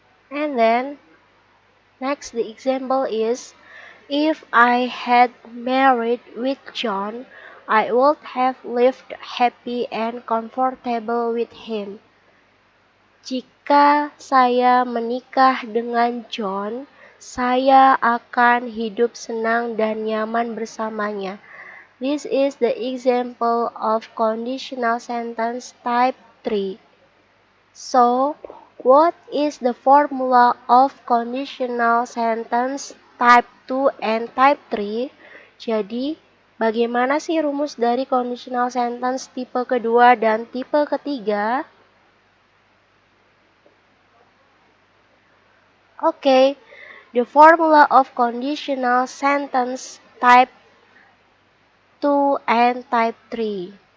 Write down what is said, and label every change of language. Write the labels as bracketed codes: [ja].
[en] And then, next the example is, if I had married with John, I would have lived happy and comfortable with him. [id] Jika saya menikah dengan John, saya akan hidup senang dan nyaman bersamanya. [en] This is the example of conditional sentence type 3. So, what is the formula of conditional sentence type 2 and type 3? [id] Jadi, bagaimana sih rumus dari conditional sentence tipe kedua dan tipe ketiga? [en] Okay, the formula of conditional sentence type 2 and type 3.